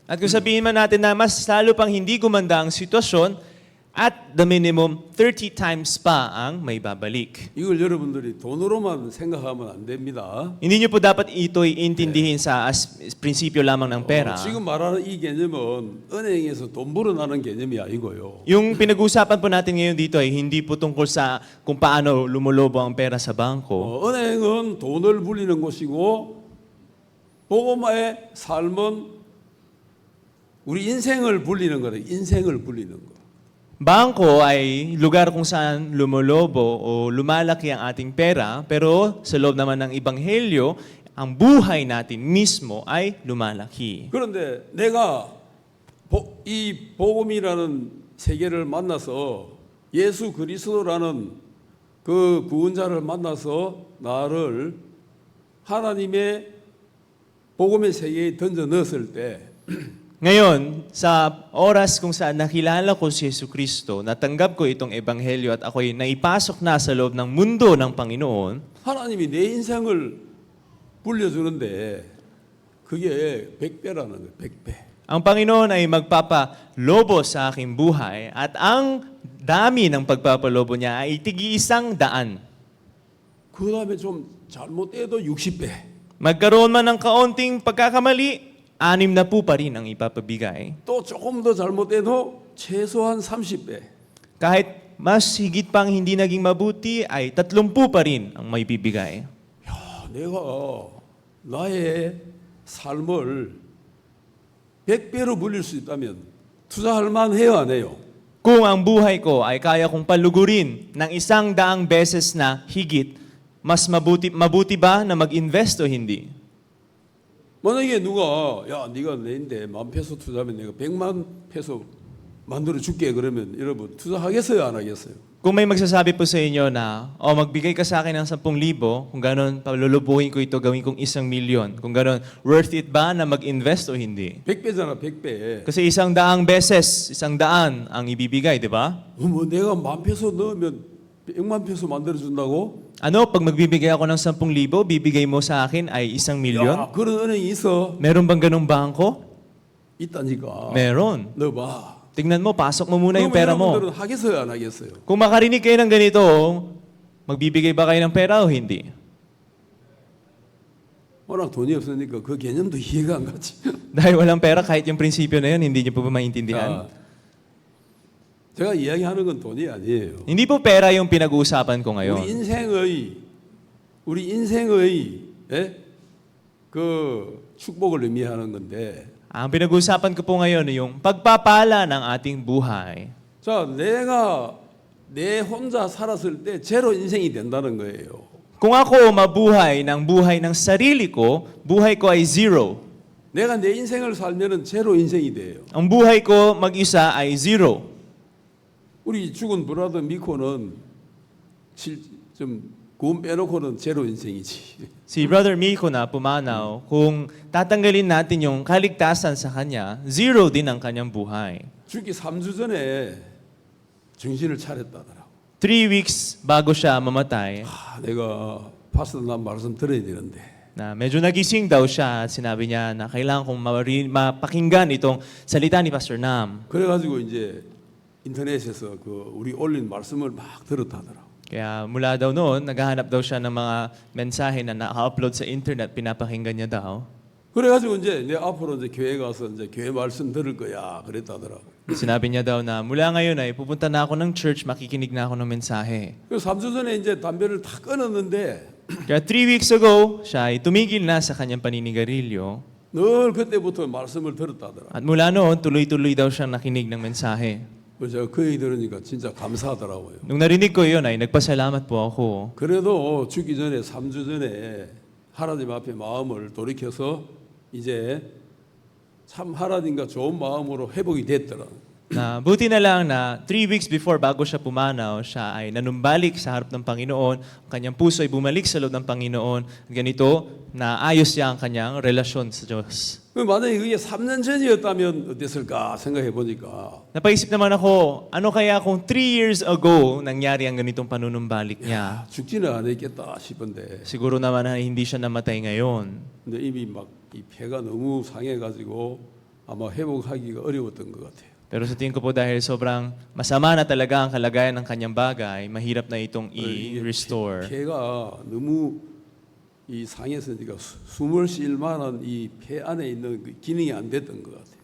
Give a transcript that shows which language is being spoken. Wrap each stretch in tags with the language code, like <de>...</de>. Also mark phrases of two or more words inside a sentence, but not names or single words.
<tl>At kung sabihin man natin na mas lalo pang hindi gumanda ang sitwasyon,</tl> <en>at the minimum,</en> <tl>30 times pa ang may babalik.</tl> <ko>이걸 여러분들이 돈으로만 생각하면 안 됩니다.</ko> <tl>Hindi nyo po dapat ito'y intindihin sa prinsipyo lamang ng pera.</tl> <ko>지금 말하는 이 개념은 은행에서 돈 불어나는 개념이 아니고요.</ko> <tl>Yung pinag-uusapan po natin ngayon dito ay hindi po tungkol sa kung paano lumulobo ang pera sa bangko.</tl> <ko>은행은 돈을 불리는 곳이고 복음화의 삶은 우리 인생을 불리는 거다. 인생을 불리는 거.</ko> <tl>Bangko ay lugar kung saan lumulobo o lumalaki ang ating pera, pero sa loob naman ng Ebanghelyo, ang buhay natin mismo ay lumalaki.</tl> <ko>그런데 내가 이 복음이라는 세계를 만나서 예수 그리스도라는 그 구원자를 만나서 나를 하나님의 복음의 세계에 던져 넣었을 때</ko> <tl>Ngayon, sa oras kung saan nakilala ko si Yesu Kristo, natanggap ko itong Ebanghelyo at ako'y naipasok na sa loob ng mundo ng Panginoon,</tl> <ko>하나님이 내 인생을 불려주는데 그게 100배라는 거예요. 100배.</ko> <tl>ang Panginoon ay magpapalobo sa aking buhay at ang dami ng pagpapalobo niya ay tig-100.</tl> <ko>그 다음에 좀 잘못돼도 60배.</ko> <tl>Magkaroon man ng kaunting pagkakamali, 60 pa rin ang ipapabigay.</tl> <ko>또 조금 더 잘못돼도 최소한 30배.</ko> <tl>Kahit mas higit pang hindi naging mabuti, ay 30 pa rin ang may bibigay.</tl> <ko>내가 나의 삶을 100배로 불릴 수 있다면 투자할 만해요, 안 해요?</ko> <tl>Kung ang buhay ko ay kaya kong palugurin ng 100 beses na higit, mas mabuti ba na mag-invest o hindi?</tl> <ko>만약에 누가 야 네가 내인데 10,000페소 투자하면 내가 1,000,000페소 만들어 줄게 그러면 여러분 투자하겠어요, 안 하겠어요?</ko> <tl>Kung may magsasabi po sa inyo na, magbigay ka sa akin ng 10,000, kung gano'n, palulubuhin ko ito, gawin kong 1,000,000. Kung gano'n,</tl> <en>worth it</en> <tl>ba na mag-invest o hindi?</tl> <ko>100배잖아, 100배.</ko> <tl>Kasi 100 beses, 100 ang ibibigay, di ba?</tl> <ko>뭐 내가 10,000페소 넣으면 100,000페소 만들어 준다고?</ko> <tl>Ano, pag magbibigay ako ng 10,000, bibigay mo sa akin ay 1,000,000?</tl> <ko>야, 그런 은행이 있어?</ko> <tl>Meron bang ganong bangko?</tl> <ko>있다니까.</ko> <tl>Meron.</tl> <ko>넣어봐.</ko> <tl>Tingnan mo, pasok mo muna yung pera mo.</tl> <ko>여러분들은 하겠어요, 안 하겠어요?</ko> <tl>Kung makarinig kayo ng ganito, magbibigay ba kayo ng pera o hindi?</tl> <ko>워낙 돈이 없으니까 그 개념도 이해가 안 가지.</ko> <tl>Dahil walang pera, kahit yung prinsipyo na yun, hindi niyo po ba maintindihan?</tl> <ko>자, 제가 이야기하는 건 돈이 아니에요.</ko> <tl>Hindi po pera yung pinag-uusapan ko ngayon.</tl> <ko>우리 인생의 예? 그 축복을 의미하는 건데.</ko> <tl>Ang pinag-uusapan ko po ngayon ay yung pagpapala ng ating buhay.</tl> <ko>자, 내가 내 혼자 살았을 때 제로 인생이 된다는 거예요.</ko> <tl>Kung ako mabuhay ng sarili ko, buhay ko ay zero.</tl> <ko>내가 내 인생을 살면은 제로 인생이 돼요.</ko> <tl>Ang buhay ko mag-isa ay zero.</tl> <ko>우리 죽은 브라더 미코는 좀 구원 빼놓고는 제로 인생이지.</ko> <tl>Si Brother Miko na pumanaw, kung tatanggalin natin yung kaligtasan sa kanya, zero din ang kanyang buhay.</tl> <ko>죽기 3주 전에 정신을 차렸다더라고.</ko> <tl>3 weeks bago siya mamatay,</tl> <ko>내가 파스터 난 말씀 들어야 되는데.</ko> <tl>na medyo nagising daw siya at sinabi niya na kailangan kong mapakinggan itong salita ni Pastor Nam.</tl> <ko>그래가지고 이제 인터넷에서 그 우리 올린 말씀을 막 들었다더라고.</ko> <tl>Kaya mula daw noon, naghahanap daw siya ng mga mensahe na na-upload sa internet, pinapakinggan niya daw.</tl> <ko>그래가지고 이제 내 앞으로 이제 교회 가서 이제 교회 말씀 들을 거야 그랬다더라고.</ko> <tl>Sinabi niya daw na mula ngayon ay pupunta na ako ng church, makikinig na ako ng mensahe.</tl> <ko>그 3주 전에 이제 담배를 다 끊었는데</ko> <tl>Kaya</tl> <en>3 weeks ago,</en> <tl>siya ay tumigil na sa kanyang paninigarilyo.</tl> <ko>늘 그때부터 말씀을 들었다더라.</ko> <tl>At mula noon, tuloy-tuloy daw siyang nakinig ng mensahe.</tl> <ko>제가 그 얘기 들으니까 진짜 감사하더라고요.</ko> <tl>Nung narinig ko yun ay nagpasalamat po ako.</tl> <ko>그래도 죽기 전에 3주 전에 하나님 앞에 마음을 돌이켜서 이제 참 하나님과 좋은 마음으로 회복이 됐더라.</ko> <tl>Na buti na lang na</tl> <en>3 weeks before</en> <tl>bago siya pumanaw, siya ay nanumbalik sa harap ng Panginoon. Ang kanyang puso ay bumalik sa loob ng Panginoon. Ganito, na ayos niya ang kanyang relasyon sa Diyos.</tl> <ko>만약에 그게 3년 전이었다면 어땠을까 생각해 보니까</ko> <tl>Napaisip naman ako, ano kaya kung</tl> <en>3 years ago</en> <tl>nangyari ang ganitong panunumbalik niya?</tl> <ko>죽지는 않았겠다 싶은데</ko> <tl>Siguro naman na hindi siya namatay ngayon.</tl> <ko>근데 이미 막 이 폐가 너무 상해가지고 아마 회복하기가 어려웠던 것 같아요.</ko> <tl>Pero sa tingin ko po dahil sobrang masama na talaga ang kalagayan ng kanyang bagay, mahirap na itong i-restore.</tl> <ko>폐가 너무 이 상했으니까 숨을 쉴 만한 이 폐 안에 있는 그 기능이 안 됐던 것 같아요.</ko>